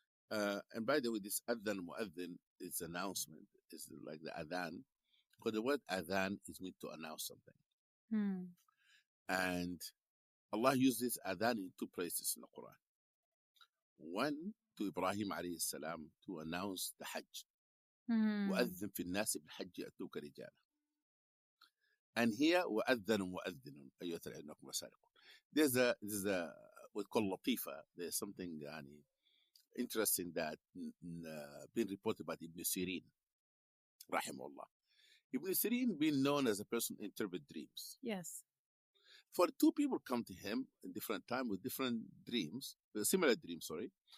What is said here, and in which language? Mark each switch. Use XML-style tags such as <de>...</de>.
<en>And by the way, this adhan muadhin is announcement. It's like the adhan. Because the word adhan is meant to announce something. And Allah uses adhan in two places in the Quran. One, to Ibrahim alayhi salam, to announce the Hajj.</en> <ar>وأذن في الناس بالحج يأتوك رجالا.</ar> <en>And here</en> <ar>وأذن مؤذن أيها الأنكم وسارقون.</ar> <en>There's a we call latifa. There's something interesting that been reported by Ibn Sirin, rahimahullah. Ibn Sirin being known as a person who interprets dreams. Yes. For two people come to him in different time with different dreams, similar dreams, sorry.</en>